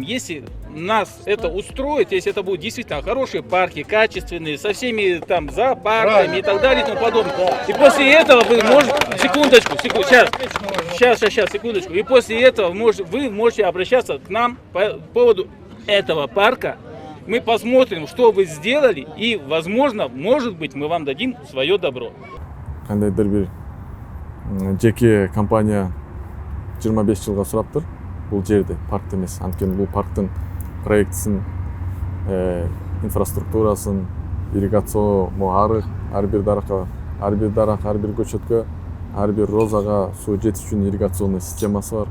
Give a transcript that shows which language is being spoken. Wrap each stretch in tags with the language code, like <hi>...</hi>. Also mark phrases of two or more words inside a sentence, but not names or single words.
<ru>Если нас это устроит, если это будут действительно хорошие парки, качественные, со всеми там зоопарками и так далее и тому подобное. И после этого вы можете... Секундочку. Сейчас, секундочку. И после этого вы можете обращаться к нам по поводу этого парка. Мы посмотрим, что вы сделали, и, возможно, может быть, мы вам дадим свое добро.</ru> <ky>Кандайдыр бир жеке компания 25 жылга сураптыр бул жерде, паркты эмес. Анткени бул парктын проектисин, инфраструктурасын, ирригацион, арык, ар бир даракка, ар бир көчөткө, ар бир розага суу жетишүүнүн ирригационный системасы бар.</ky>